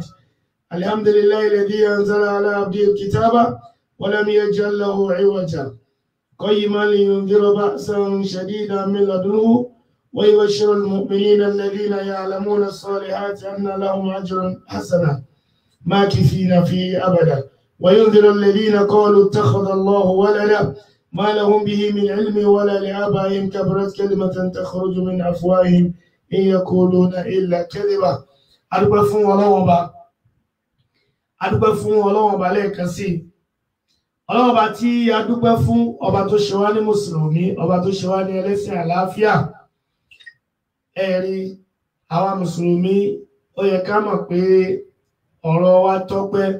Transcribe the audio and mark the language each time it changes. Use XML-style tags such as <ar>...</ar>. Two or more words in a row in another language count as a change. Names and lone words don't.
<ar>الحمد لله الذي أنزل على عبده الكتاب ولم يجعل له عوجا قيما لينذر بأسا شديدا من لدنه ويبشر المؤمنين الذين يعلمون الصالحات أن لهم أجرا حسنا ماكثين فيه أبدا وينذر الذين قالوا اتخذ الله ولدا ما لهم به من علم ولا لآبائهم كبرت كلمة تخرج من أفواههم إن يقولون إلا كذبا.</ar> <yo>adúpẹ́ fún Ọlọ́run Ọba lẹ́ẹ̀kan sí. Ọlọ́run Ọba tí a dúpẹ́ fún, ọba tó ṣe wá ní mùsùlùmí, ọba tó ṣe wá ní ẹlẹ́sìn àlàáfíà. Ẹ̀rí àwa mùsùlùmí, ó yẹ ká mọ̀ pé ọ̀rọ̀ wa tọ́pẹ́.</yo>